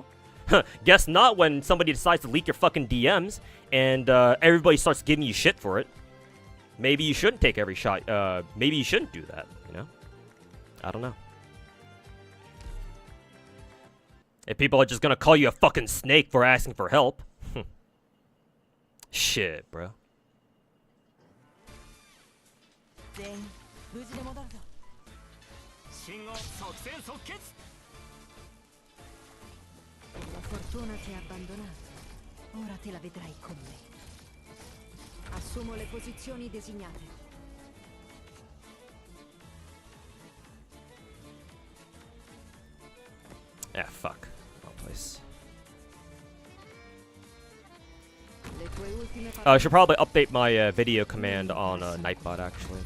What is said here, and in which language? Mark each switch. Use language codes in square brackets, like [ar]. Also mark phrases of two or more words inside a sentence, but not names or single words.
[en] Guess not when somebody decides to leak your fucking DMs and everybody starts giving you shit for it. Maybe you shouldn't take every shot. Maybe you shouldn't do that, you know? I don't know. If people are just gonna call you a fucking snake for asking for help. Shit, bro. [ja] 信号即戦即決 [it] La fortuna ti ha abbandonato. Ora te la vedrai con me. Assumo le posizioni designate. [en] Ah, fuck. Wrong place. I should probably update my video command on Nightbot, actually.